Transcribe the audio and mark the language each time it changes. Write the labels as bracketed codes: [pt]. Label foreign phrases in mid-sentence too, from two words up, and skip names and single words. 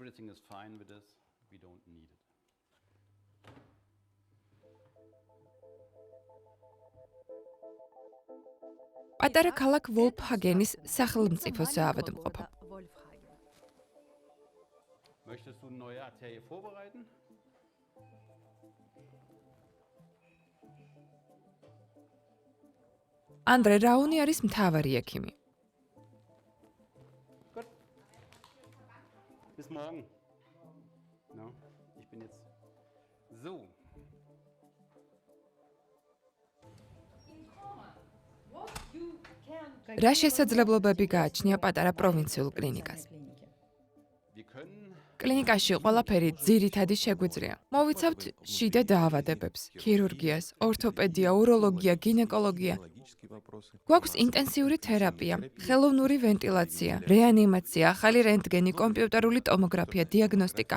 [ka] პატარა ქალაქ ვოლფჰაგენის სახელმწიფო საავადმყოფო. [de] Möchtest du eine neue Arterie vorbereiten? [ka] ანდრე რაუნი არის მთავარი ექიმი. [de] Gut. Bis morgen. No, ich bin jetzt so. [ka] რა შესაძლებლობები გააჩნია პატარა პროვინციულ კლინიკას? [de] Wir können [ka] კლინიკაში ყველაფერი ძირითადი შეგვიძლია. მოვიცავთ შიდა დაავადებებს, ქირურგიას, ორთოპედია, უროლოგია, გინეკოლოგია. გვაქვს ინტენსიური თერაპია, ხელოვნური ვენტილაცია, რეანიმაცია, ახალი რენტგენი, კომპიუტერული ტომოგრაფია, დიაგნოსტიკა.